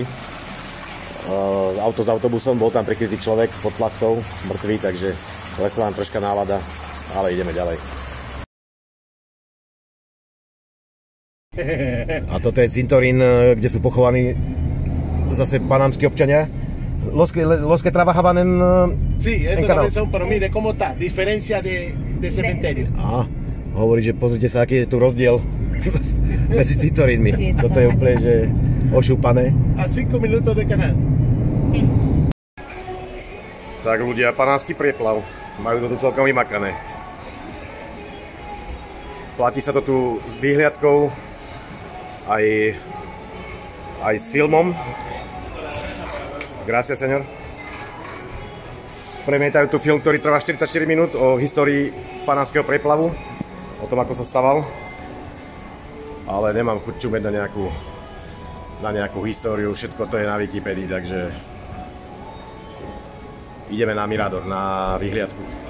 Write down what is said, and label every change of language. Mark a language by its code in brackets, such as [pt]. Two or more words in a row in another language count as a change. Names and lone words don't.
[sk] Auto s autobusom, bol tam prikrytý človek pod plachtou, mŕtvý, takže klesla nám troška nálada, ale ideme ďalej. A toto je cintorín, kde sú pochovaní zase panamskí občania. [es] Los que trabajaban en Sí, estos también son, pero mire cómo está, diferencia de cementerio. [sk] Hovorí, že pozrite sa, aký je tu rozdiel medzi cintorínmi. Toto je úplne že ošúpané. [es] A 5 minutos de canal. [sk] Tak ľudia, Panánsky prieplav. Majú to tu celkom vymakané. Platí sa to tu s výhliadkou, aj s filmom. [es] Gracias, señor. [sk] Premietajú tu film, ktorý trvá 44 minút o histórii Panánskeho prieplavu, o tom, ako sa staval. Ale nemám chuť čumeť na nejakú históriu, všetko to je na Wikipedii, takže ideme na Mirador, na vyhliadku.